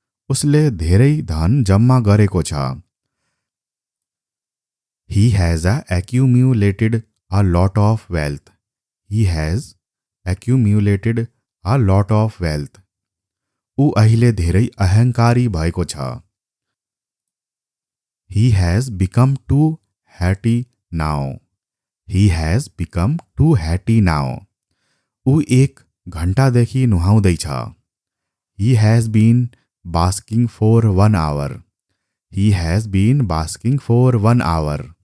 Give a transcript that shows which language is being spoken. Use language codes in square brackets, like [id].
[ne] उसले धेरै धन जम्मा गरेको छ. [en] He has accumulated a lot of wealth. He has accumulated a lot of wealth. [ne] ऊ अहिले धेरै अहंकारी भएको छ. [en] He has become too hatty now. He has become too hatty now. [ne] ऊ 1 घण्टादेखि नुहाउँदैछ. [en] He has been basking for 1 hour. He has been basking for 1 hour.